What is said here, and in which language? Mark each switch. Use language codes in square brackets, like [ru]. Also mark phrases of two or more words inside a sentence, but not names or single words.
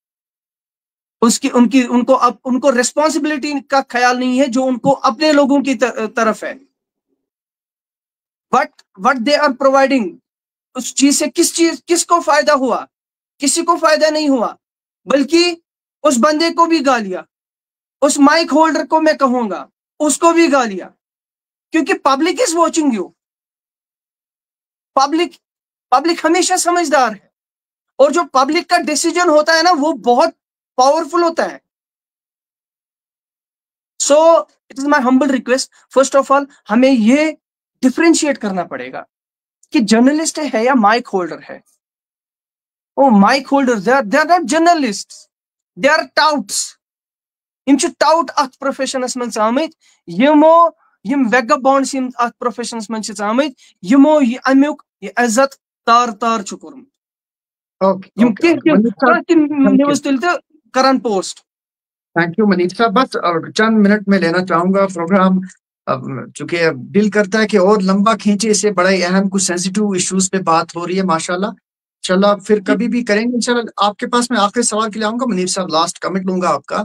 [ur] ان کو ریسپانسبلٹی کا خیال نہیں ہے جو ان کو اپنے لوگوں کی طرف ہے. [en] What they are providing, [ur] اس چیز سے کس کو فائدہ ہوا? کسی کو فائدہ نہیں ہوا, بلکہ اس بندے کو بھی گالیاں, اس [en] mic holder [ur] کو میں کہوں گا اس کو بھی گالیاں, کیونکہ [en] public is watching you. [ur] پبلک ہمیشہ سمجھدار ہے, اور جو پبلک کا ڈیسیجن ہوتا ہے نا وہ بہت پاورفل ہوتا ہے. [en] so it is my humble request, first of all [ur] ہمیں یہ ڈفرینشیٹ کرنا پڑے گا کہ جرنلسٹ ہے یا [en] mic holder [ur] ہے. [en] O mic holder they are not journalist, they are touts. [ks] یم چھِ ٹاؤٹ اتھ پروفیشنس منٛز آمٕتۍ یمو یم ویگا بانڈس یم اتھ پروفیشنس منٛز چھِ آمٕتۍ یمو یہ امیُک یہ عزت تار تار چھُ کوٚرمُت. یم کانٛہہ تہِ نِوٕز تُلہِ تہٕ کران پوسٹ. [ur] تھینک یو منیر صاحب. بس چند منٹ میں لینا چاہوں گا پروگرام, چونکہ دل کرتا ہے کہ اور لمبا کھینچے, اسے بڑا ہی اہم کچھ [en] sensitive issues [ur] پہ بات ہو رہی ہے ماشاءاللہ. انشاءاللہ پھر کبھی بھی کریں گے انشاءاللہ. آپ کے پاس میں آخری سوال کے لیے آؤں گا منیر صاحب, [en] last comment [ur] لوں گا آپ کا.